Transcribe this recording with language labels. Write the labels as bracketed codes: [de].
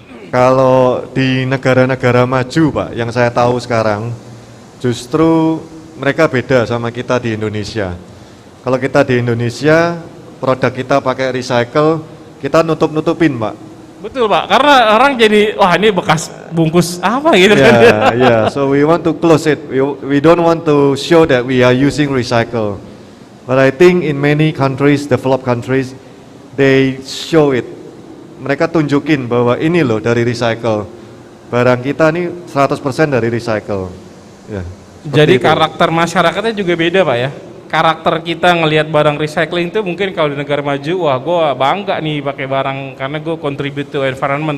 [id] Kalau di negara-negara maju Pak, yang saya tahu sekarang, justru mereka beda sama kita di Indonesia. Kalau kita di Indonesia, produk kita pakai recycle, kita nutup-nutupin Pak. Betul Pak, karena orang jadi, wah ini bekas bungkus apa gitu kan. [en] Yeah, so we want to close it. We don't want to show that we are using recycle. But I think in many countries, developed countries, they show it. [id] Mereka tunjukin bahwa ini loh dari recycle. Barang kita nih 100% dari recycle. Ya, Jadi seperti itu. karakter masyarakatnya juga beda Pak ya. Karakter kita ngelihat barang recycling itu mungkin kalau di negara maju, wah gue bangga nih pakai barang karena gue [en] contribute to environment.